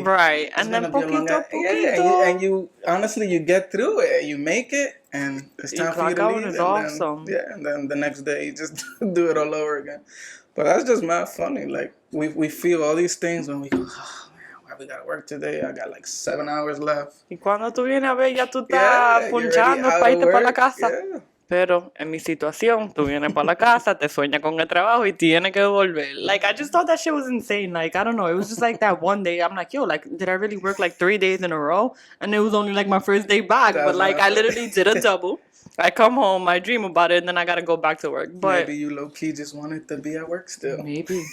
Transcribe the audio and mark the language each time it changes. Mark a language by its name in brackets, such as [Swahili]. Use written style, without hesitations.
[English] Right. And then [Spanish] poquito. [English] Yeah, and you, honestly, you get through it. You make it. And it's time for you to leave. It's awesome. And then the next day, you just do it all over again. But that's just mad funny. Like, we feel all these things when we go, oh, man, why we got to work today? I got like 7 hours left. [Spanish] Y cuando tú vienes a ver, ya tú estás punchando para irte para la casa. [English] Yeah. [Spanish] Pero en mi situación, tú vienes para la casa, te sueñas con el trabajo y tienes que volver. [English] Like, I just thought that shit was insane. Like, I don't know. It was just like that one day. I'm like, yo, like, did I really work like 3 days in a row? And it was only like my first day back. But like, I literally did a double. I come home, I dream about it, and then I gotta go back to work. But maybe you low-key just wanted to be at work still. Maybe.